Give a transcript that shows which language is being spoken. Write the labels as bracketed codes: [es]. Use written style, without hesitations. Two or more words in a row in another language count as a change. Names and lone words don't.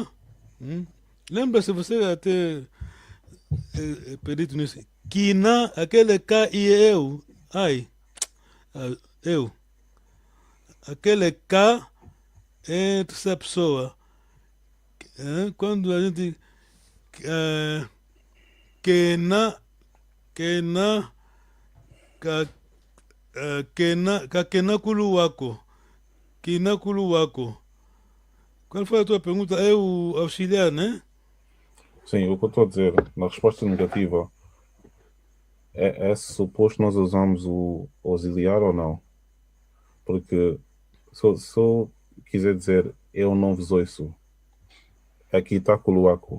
[pt] Lembra-se, você até perito nisso. Kina, aquele K e eu. Ai. Eu. Aquele K é terceira pessoa. Quando a gente. [kg] Kena. Kakenakuluaku. Kinakuluaku. [pt] Qual foi a tua pergunta? É o auxiliar, né? Sim, o que eu estou a dizer, na resposta negativa, é suposto nós usamos o auxiliar ou não? Porque se eu quiser dizer eu não vos ouço, aqui está Kuluaku.